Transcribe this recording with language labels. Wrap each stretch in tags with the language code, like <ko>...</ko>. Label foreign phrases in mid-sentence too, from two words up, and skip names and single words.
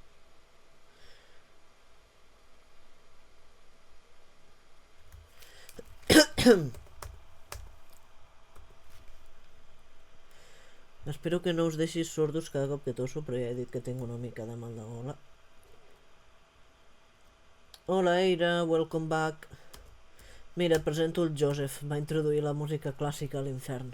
<ca>Espero que no us deixis sordos cada cop que tosso, però ja he dit que tinc una mica de mal de gola.</ca> <en>Hola Eira, welcome back.</en> <ca>Mira, et presento el Joseph, va introduir la música clàssica a l'infern.</ca>